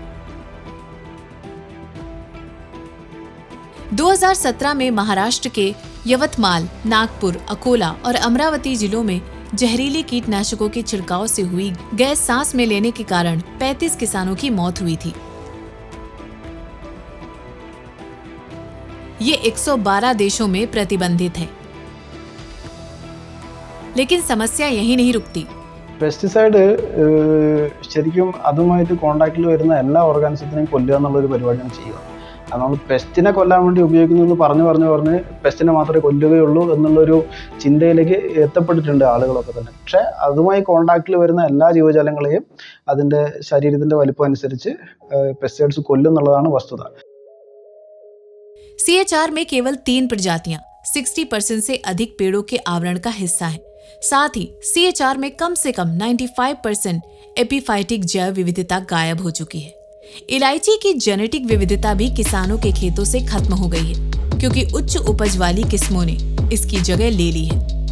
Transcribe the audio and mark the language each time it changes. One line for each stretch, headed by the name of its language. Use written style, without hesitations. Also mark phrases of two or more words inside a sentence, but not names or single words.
Hindi: ...2017 में महाराष्ट्र के यवतमाल, नागपुर, अकोला और अमरावती जिलों में जहरीले कीटनाशकों के छिड़काव से हुई गैस सांस में लेने के कारण 35 किसानों की मौत हुई थी। ये 112 देशों में प्रतिबंधित है। लेकिन समस्या यही नहीं रुकती।
Malayalam: പെസ്റ്റിസൈഡ് ശരിക്കും അതുമായിട്ട് കോണ്ടാക്റ്റിൽ വരുന്ന എല്ലാ ഓർഗാനിസത്തിനെയും കൊല്ലുക എന്നുള്ളൊരു പരിപാടിയാണ് ചെയ്യുക. അത് നമ്മൾ പെസ്റ്റിനെ കൊല്ലാൻ വേണ്ടി ഉപയോഗിക്കുന്നു പറഞ്ഞ് പെസ്റ്റിനെ മാത്രമേ കൊല്ലുകയുള്ളൂ എന്നുള്ളൊരു ചിന്തയിലേക്ക് എത്തപ്പെട്ടിട്ടുണ്ട് ആളുകളൊക്കെ തന്നെ. പക്ഷേ അതുമായി കോണ്ടാക്റ്റിൽ വരുന്ന എല്ലാ ജീവജാലങ്ങളെയും അതിൻ്റെ ശരീരത്തിൻ്റെ വലിപ്പം അനുസരിച്ച് പെസ്റ്റിസൈഡ്സ് കൊല്ലും എന്നുള്ളതാണ് വസ്തുത.
Hindi: CHR में केवल 3 प्रजातियां 60% से अधिक पेड़ों के आवरण का हिस्सा हैं। साथ ही CHR में कम से कम 95% एपिफाइटिक जैव विविधता गायब हो चुकी है। इलायची की जेनेटिक विविधता भी किसानों के खेतों से खत्म हो गई है, क्योंकि उच्च उपज वाली किस्मों ने इसकी जगह ले ली है।